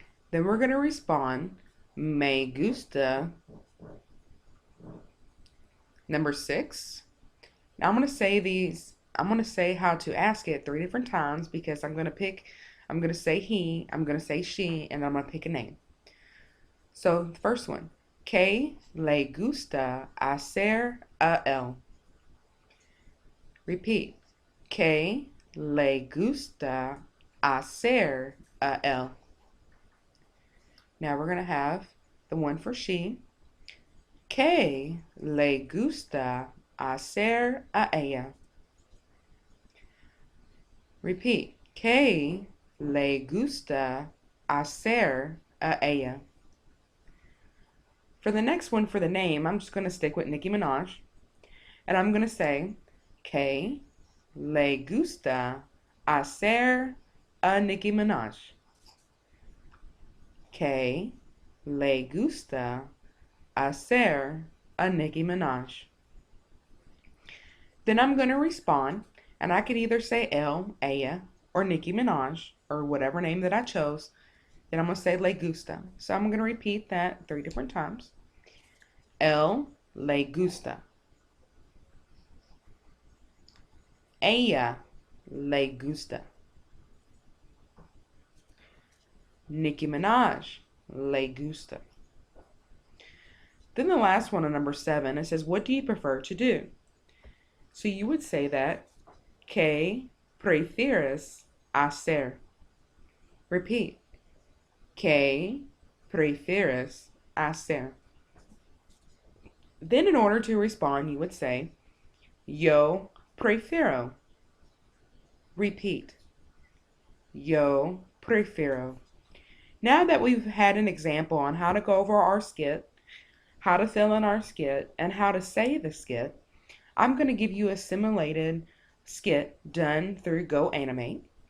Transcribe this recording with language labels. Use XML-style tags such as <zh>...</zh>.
<en>Then we're going to respond, me gusta. Number 6. Now I'm going to say how to ask it 3 different times because I'm going to say he, I'm going to say she, and I'm going to pick a name.</en> <es>So the first one, ¿Qué le gusta hacer a él? Repeat, ¿Qué le gusta hacer a él?</es> <en>Now we're going to have the one for she.</en> <es>¿Qué le gusta hacer a ella? Repeat, ¿Qué le gusta hacer a ella?</es> <en>For the next one, for the name, I'm just going to stick with Nicki Minaj.</en> <es>And I'm going to say, ¿Qué le gusta hacer a Nicki Minaj? ¿Qué le gusta hacer a Nicki Minaj?</es> <en>Then I'm going to respond, and I could either say él, ella, or Nicki Minaj, or whatever name that I chose. Then I'm going to say le gusta. So I'm going to repeat that 3 different times.</en> <es>Él le gusta. Ella le gusta.</es> <en>Nicki Minaj le gusta. Then the last one on number 7, it says, what do you prefer to do? So you would say that, ¿Qué prefieres hacer?</en> <es>Repeat, ¿Qué prefieres hacer?</es> <en>Then in order to respond, you would say, yo prefiero. Repeat. Yo prefiero. Now that we've had an example on how to go over our skit, how to fill in our skit, and how to say the skit, I'm going to give you a simulated skit done through Go Animate.</en>